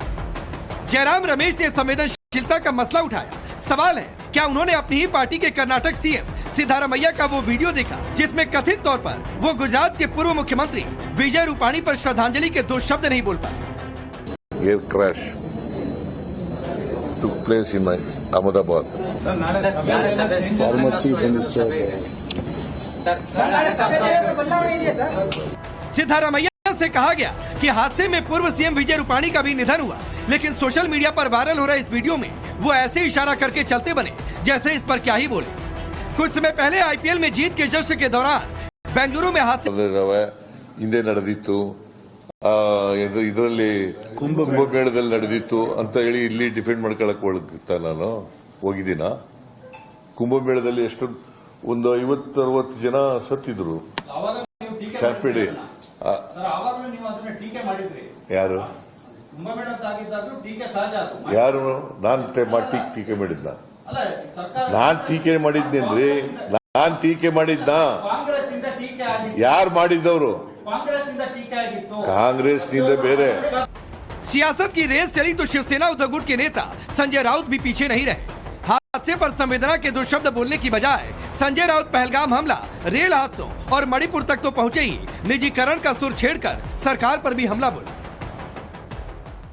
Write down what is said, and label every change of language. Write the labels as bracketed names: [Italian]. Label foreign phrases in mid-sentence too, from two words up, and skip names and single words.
[Hindi] जयराम रमेश ने संवेदनशीलता का मसला उठाया। सवाल है, क्या उन्होंने अपनी ही पार्टी के कर्नाटक सीएम सिद्धारमैया का वो वीडियो देखा जिसमें कथित तौर पर वो गुजरात के पूर्व मुख्यमंत्री विजय रूपाणी पर श्रद्धांजलि के 2 शब्द नहीं बोल पाए? [English] air crash took place in Ahmedabad. Former Chief Minister. [Hindi] सिद्धारमैया से कहा गया कि हादसे में पूर्व सीएम विजय रूपाणी का भी निधन हुआ, लेकिन [English] social media [Hindi] पर वायरल हो रहे इस वीडियो में वो ऐसे इशारा करके चलते बने जैसे इस पर क्या ही बोले। कुछ समय पहले आईपीएल में जीत के जश्न के दौरान बेंगलुरु में हादसे [Kannada] ಹಿಂದೆ ನಡೆದಿತ್ತು, ಇದರಲ್ಲಿ ಕುಂಭಮೇಳದಲ್ಲಿ ನಡೆದಿತ್ತು ಅಂತ ಹೇಳಿ ಇಲ್ಲಿ ಡಿಫೆಂಡ್ ಮಾಡ್ಕೊಳಕ್ ನಾನು ಹೋಗಿದ್ದೀನ? ಕುಂಭಮೇಳದಲ್ಲಿ ಎಷ್ಟು ಒಂದು 50-60 ಜನ ಸತ್ತಿದ್ರು. ಶಾರ್ಪಿಡಿ ಯಾರು ಯಾರು ನಾನ್ ಟೀಕೆ ಮಾಡಿದ್ನ? ನಾನ್ ಟೀಕೆ ಮಾಡಿದ್ನೇನ್ರಿ? ನಾನ್ ಟೀಕೆ ಮಾಡಿದ್ನ? ಯಾರು ಮಾಡಿದ್ದವರು? ಕಾಂಗ್ರೆಸ್ ಬೇರೆ। [Hindi] सियासत की रेस चली तो शिवसेना उद्धव गुट के नेता संजय राउत भी पीछे नहीं रहे। हादसे पर संवेदना के 2 शब्द बोलने की बजाय संजय राउत पहलगाम हमला, रेल हादसों और मणिपुर तक तो पहुंचे ही निजीकरण का सुर छेड़कर सरकार पर भी हमला बोला।